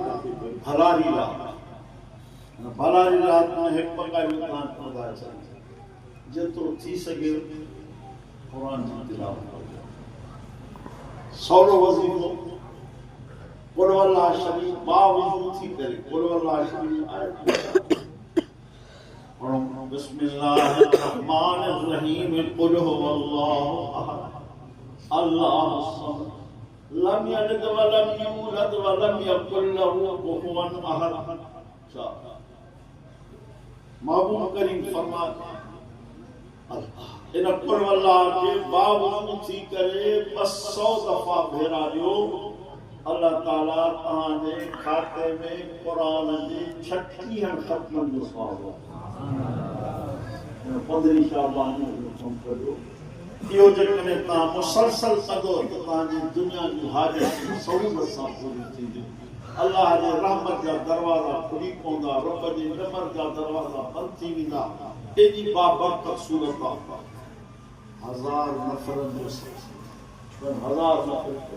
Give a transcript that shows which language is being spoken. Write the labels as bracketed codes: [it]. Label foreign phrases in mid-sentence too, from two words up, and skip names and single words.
[sd] रात में हिकु पकायूं तव्हां पढ़ाए सघो जेतिरो थी सघे कुरान जी तिलावत कजो सौरो वज़ीफ़ो कुल वल्लाह शरीफ बावज़ू थी करे कुल वल्लाह शरीफ आयत [ar] पढ़ो بسم الله الرحمن الرحيم قل هو الله أحد الله الصمد لم يلد ولم يولد ولم يكن له كفوا أحد [ur] محبوب کریم فرماتا [sd] इन कुल वल्लाह के बावजूद थी करे 200 दफ़ा भेरारियो अल्लाह ताला तव्हांजे खाते में कुरान जी 36 ख़त्मनि जो सवाब 15 शाबान जो कम कयो इहो जेकॾहिं तव्हां मुसलसल कंदो त तव्हांजी दुनिया जी हाजत सहूलियत सां पूरी थींदी अल्लाह जे रहमत जा दरवाज़ा खुली पवंदा रब जे रहमत जा दरवाज़ा बंदि थी वेंदा एॾी बाबरकत सूरत आहे 1000 नफ़रनि जो 1000 नफ़र